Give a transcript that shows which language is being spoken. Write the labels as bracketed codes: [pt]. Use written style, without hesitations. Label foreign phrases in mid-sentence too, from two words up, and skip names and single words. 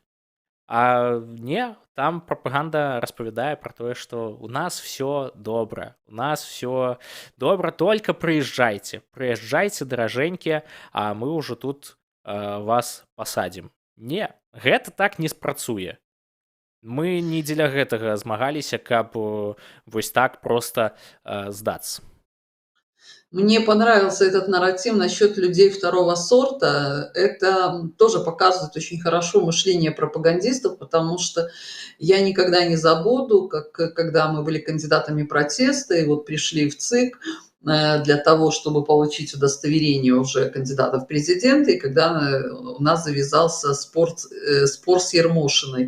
[be] А не, там прапаганда распавядае пра тое, што у нас все добра, у нас все добра, только прыязджайце, прыязджайце, даражэнькія, а мы ўжо тут вас пасадзім. Не, гэта так не спрацуе. Мы не дзеля гэтага змагаліся, каб вось так проста здацца. [ru] Мне понравился этот нарратив насчет людей второго сорта. Это тоже показывает очень хорошо мышление пропагандистов, потому что я никогда не забуду, когда мы были кандидатами протеста, и вот пришли в ЦИК для того, чтобы получить удостоверение уже кандидата в президенты, и когда у нас завязался спор с Ермошиной.